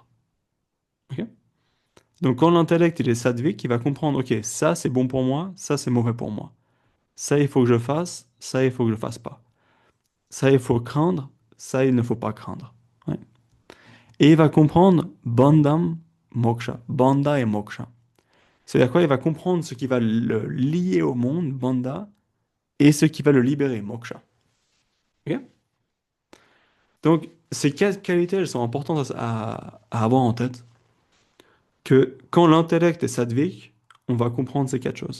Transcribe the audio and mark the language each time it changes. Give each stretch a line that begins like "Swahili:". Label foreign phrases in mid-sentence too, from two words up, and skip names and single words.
French: Ok. Donc quand l'intellect il est sattvique, il va comprendre, ok, ça c'est bon pour moi, ça c'est mauvais pour moi. Ça il faut que je fasse, ça il faut que je fasse pas. Ça il faut craindre, ça il ne faut pas craindre. Ouais. Et il va comprendre
Sanskrit: bandham, moksha, banda
French: et moksha. C'est-à-dire quoi? Il va comprendre ce qui va le lier au monde, banda, et ce qui va le libérer, moksha. Ok. Donc, ces quatre qualités, elles sont importantes à avoir en tête, que quand l'intellect est sattvique, on va comprendre ces quatre choses.